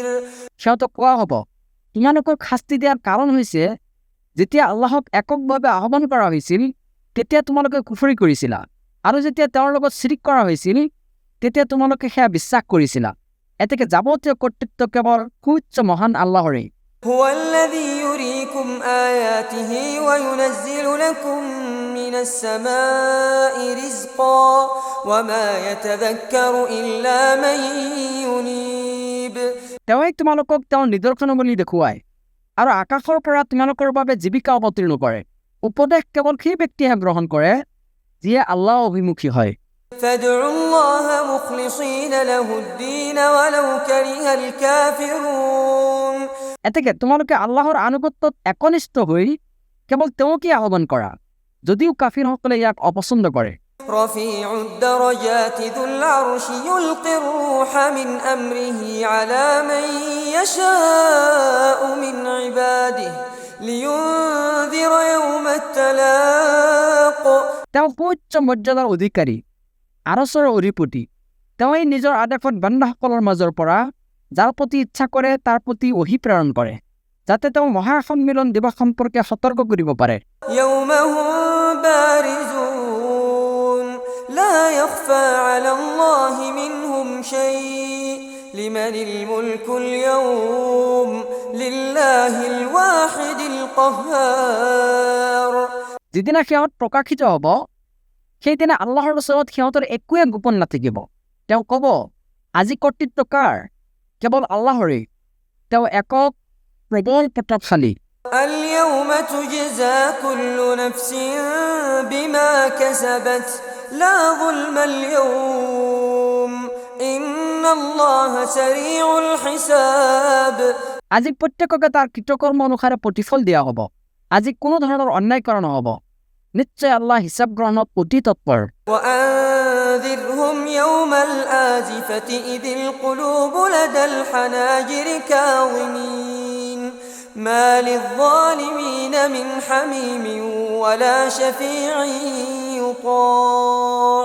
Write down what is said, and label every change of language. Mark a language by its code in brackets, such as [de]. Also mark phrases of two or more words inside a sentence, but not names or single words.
[as] সিহঁতক কোৱা হ'ব তোমালোকক শাস্তি দিয়াৰ কাৰণ হৈছে যেতিয়া আল্লাহক এককভাৱে আহ্বান কৰা হৈছিল তেতিয়া তোমালোকে কুফৰি কৰিছিলা আৰু যেতিয়া তেওঁৰ লগত শিৰিক কৰা হৈছিল তেতিয়া তোমালোকে সেয়া বিশ্বাস কৰিছিলা এতেকে যাৱতীয় কৰ্তৃত্ব কেৱল সুউচ্চ মহান আল্লাহৰে [ar] هو الذي يريكم آياته وينزل لكم من السماء رزقا وما يتذكر إلا من ينيب [as] তেওঁই তোমালোকক তেওঁৰ নিদৰ্শনাৱলী দেখুৱায় আৰু আকাশৰ পৰা তোমালোকৰ বাবে জীৱিকা অৱতীৰ্ণ কৰে উপদেশ কেৱল সেই ব্যক্তিহে গ্ৰহণ কৰে যিয়ে আল্লাহ অভিমুখী হয় [ar] فادعوا الله مخلصين له الدين ولو كره الكافرون [as] এতেকে তোমালোকে আল্লাহৰ আনুগত্যত একনিষ্ঠ হৈ কেৱল তেওঁকে আহ্বান কৰা যদিও কাফিৰসকলে ইয়াক অপছন্দ কৰে [ar] رفيع الدرجات ذو العرش يلقي الروح من أمره على من يشاء من عباده لينذر يوم التلاق [as] তেওঁ সুউচ্চ মৰ্যাদাৰ অধিকাৰী আৰছৰ অধিপতি তেওঁই নিজৰ আদেশত বান্দাসকলৰ মাজৰ পৰা যাৰ প্ৰতি ইচ্ছা কৰে তাৰ প্ৰতি ওহী প্ৰেৰণ কৰে যাতে তেওঁ মহাসন্মিলন দিৱস সম্পৰ্কে সতৰ্ক কৰিব পাৰে [ar] يوم هم بارزون لا يخفى على الله منهم شيء لمن الملك اليوم لله الواحد القهار [as] যিদিনা সিহঁত প্ৰকাশিত হ'ব সেইদিনা আল্লাহৰ ওচৰত সিহঁতৰ একোৱে গোপন নাথাকিব তেওঁ ক'ব আজি কৰ্তৃত্ব কাৰ কেৱল আল্লাহৰে তেওঁ একক প্ৰবল প্ৰতাপশালী [ar] اليوم تجزى كل نفس بما كسبت لا ظلم اليوم إن الله سريع الحساب [as] আজি প্ৰত্যেককে তাৰ কৃতকৰ্ম অনুসাৰে প্ৰতিফল দিয়া হ'ব আজি কোনো ধৰণৰ অন্যায় কৰা নহ'ব নিশ্চয় আল্লাহ হিচাপ গ্ৰহণত অতি তৎপৰ [ar] وأنذرهم يوم الآزفة إذ القلوب لدى الحناجر كاظمين ما للظالمين من حميم ولا شفيع يطاع